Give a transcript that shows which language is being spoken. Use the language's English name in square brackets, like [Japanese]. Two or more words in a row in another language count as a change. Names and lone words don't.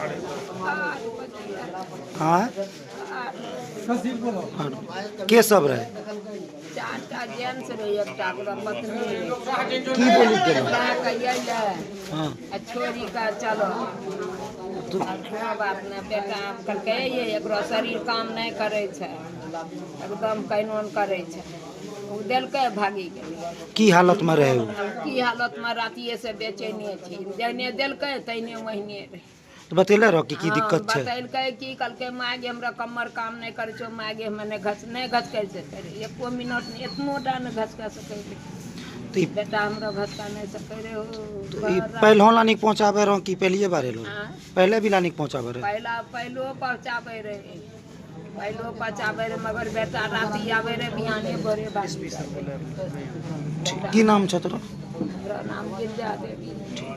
[Angika] हाँ, के सब रहे? 4टा जेंट्स रहे, एकटा पत्नी की बोली के लो? हाँ, छोरी का चलो बात ने बेटा कहलकै ये एकरो शरीर काम नहीं करे छै, एकदम कैनोन करे छै, उ देलकै भागी गेलै। की हालत में रहे? की हालत में रातिये से बेचैने छी, जहने देलकै तहने वहने रहे। तो बतेले रहो कि दिक्कत है? बतैलकै की कहलकै मागे हमरा कमर काम नहीं करे छो, मागे हमें नहीं घसकै से करे, 1 मिनट नहीं एतनोटा नहीं घसकै सकै रे। तो ई बेटा हमरा घसका नहीं सकै रे हो। पहले लानिक पहुँचाबे रहो कि पहलिए बारे लो? पहले भी लानिक पहुँचाबे रहे? पहलो पहुँचाबे रहे, मगर बेटा राति आवे रहे, बिहाने भोरे बात। की नाम छ तोरा? हमरा नाम गिरजा देवी।